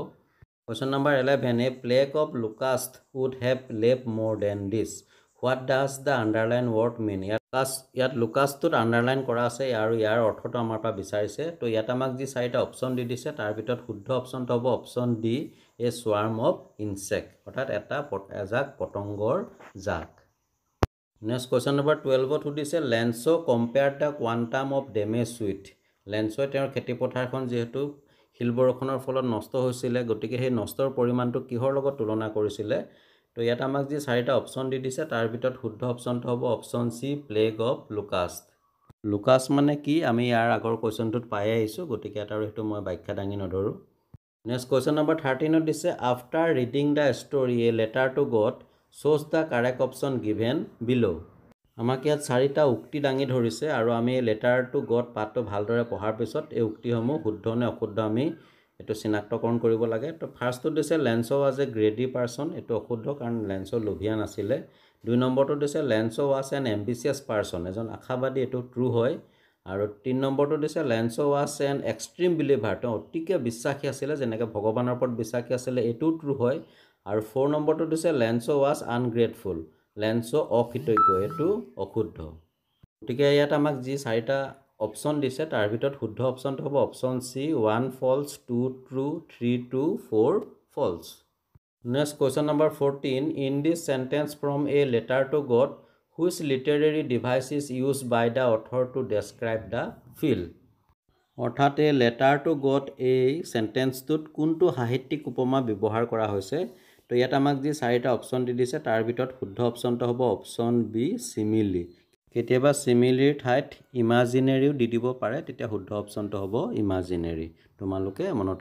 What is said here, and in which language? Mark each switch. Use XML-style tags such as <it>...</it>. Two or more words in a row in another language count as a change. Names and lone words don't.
<en>question number 11 a plague of locust would have leave more than this. what does the underline word mean.</en> <as>ইয়াত লোকাষ্টটোত আণ্ডাৰলাইন কৰা আছে আৰু ইয়াৰ অৰ্থটো আমাৰ পৰা বিচাৰিছে। তো ইয়াত আমাক যি 4টা অপশ্যন দি দিছে তাৰ ভিতৰত শুদ্ধ অপশ্যনটো হ'ব</as> <en>option D a swarm of insect</en> <as>অৰ্থাৎ এটা এজাক পতংগৰ জাক</as> <en>next question number 12</en> <as>সুধিছে</as> <en>Lencho compare the quantum of damage with</en> <as>লেন্সোৱে তেওঁৰ খেতি পথাৰখন যেহেতু শিল বৰষুণৰ ফলত নষ্ট হৈছিলে গতিকে সেই নষ্টৰ পৰিমাণটো কিহৰ লগত তুলনা কৰিছিলে তো ইয়াত আমাক যে চাৰিটা অপচন দি দিছে তাৰ ভিতৰত শুদ্ধ অপচনটো হ'ব</as> <en>option C plague of locust</en> <as>লুকাছ মানে কি আমি ইয়াৰ আগৰ কোৱেশ্চনটোত পাই আহিছো গতিকে এটা হেতু মই ব্যাখ্যা দাঙি নধৰো</as> <en>next question number 13</en> <as>দিছে</as> <en>after reading the story A Letter to God shows the correct option given below</en> <as>আমাক ইয়াত চাৰিটা উক্তি দাঙি ধৰিছে আৰু আমি লেটাৰ টু গড পাঠটো ভালদৰে পঢ়াৰ পিছত এই উক্তিসমূহ শুদ্ধ নে অশুদ্ধ আমি এটো চিনাক্তকৰণ কৰিব লাগে তো ফাৰ্ষ্টটো দিছে লেন্সো</as> <en>was a greedy person</en> <as>এটো অশুদ্ধ কাৰণ লেন্সো লোভিয়া নাছিলে দুই নম্বৰটো দিছে লেন্সো</as> <en>was an ambitious person</en> <as>এজন আশাবাদী এটো ট্ৰু হয় আৰু তিন নম্বৰটো দিছে লেন্সো</as> <en>was an extreme believer</en> <as>তো অতিকে বিশ্বাসী আছিল যেনেকৈ ভগৱানৰ ওপৰত বিশ্বাসী আছিল এটো ট্ৰু হয় আৰু 4 নম্বৰটো দিছে লেন্সো</as> <en>was ungrateful</en> <as>লেন্সো অকৃতজ্ঞ এটো অশুদ্ধ গতিকে ইয়াত আমাক যি চাৰিটা অপচন দিছে তাৰ ভিতৰত শুদ্ধ অপচনটো হ'ব অপচন সি</as> <en>1 false 2 true 3 true 4 false next question number 14 in this sentence from a letter to god which literary device is used by the author to describe the field</en> <as>অৰ্থাৎ এ লেটাৰ টু গড এই সেন্টেন্সটোত কোনটো সাহিত্যিক উপমা ব্যৱহাৰ কৰা হৈছে তো ইয়াত আমাক যি চাৰিটা অপচন দি দিছে তাৰ ভিতৰত শুদ্ধ অপচনটো হ'ব</as> <en>option B simile</en> <as>কেতিয়াবা সিমিলিৰ ঠাইত ইমাজিনাৰীও দি দিব পাৰে তেতিয়া শুদ্ধ অপচনটো হ'ব ইমাজিনাৰী তোমালোকে মনত</as>